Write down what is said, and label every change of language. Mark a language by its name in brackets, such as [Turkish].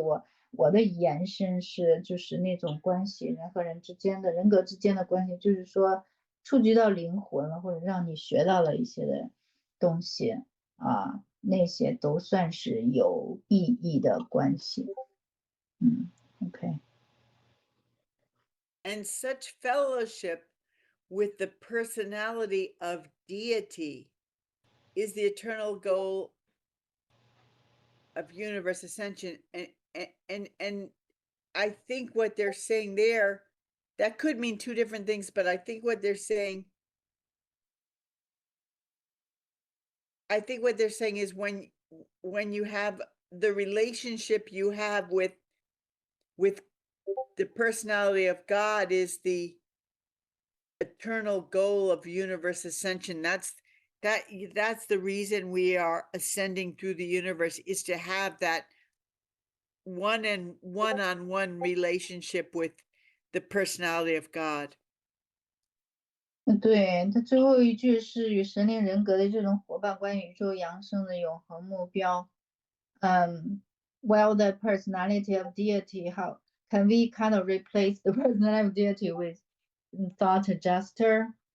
[Chinese] 我的延伸是，就是那种关系，人和人之间的人格之间的关系，就是说触及到灵魂了，或者让你学到了一些的东西啊，那些都算是有意义的关系。OK。 [English] and such fellowship with the personality of deity is the eternal goal of universe ascension. And I think what they're saying there, that could mean two different things, but I think what they're saying is when you have the relationship you have with the personality of God is the eternal goal of universe ascension. That's the reason we are ascending through the universe, is to have that one-on-one relationship with the personality of God. [Chinese] 对，它最后一句是与神灵人格的这种伙伴关系宇宙扬升的永恒目标。 [English] While the personality of deity, how can we kind of replace the personality of deity with thought adjuster?